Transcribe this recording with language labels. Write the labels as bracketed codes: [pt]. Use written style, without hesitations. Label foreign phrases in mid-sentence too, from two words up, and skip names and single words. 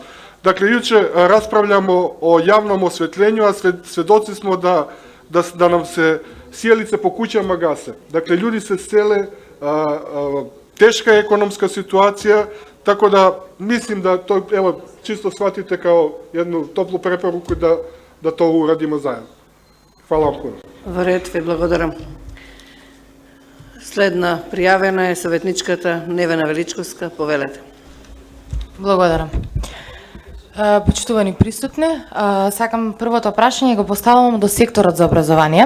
[sr] Dakle, juče raspravljamo o javnom osvetljenju, a svedoci smo da nam se sjelice po kućama gase. Dakle, ljudi se sele, teška je ekonomska situacija, tako da mislim da to, evo, čisto shvatite kao jednu toplu preporuku da to uradimo zajedno. Hvala vam puno. [mk] Во ред, ви благодарам. Следна пријавена е советничката Невена Величковска. Повелете. Благодарам. Почитувани присутни, сакам првото прашање го поставам до секторот за образование.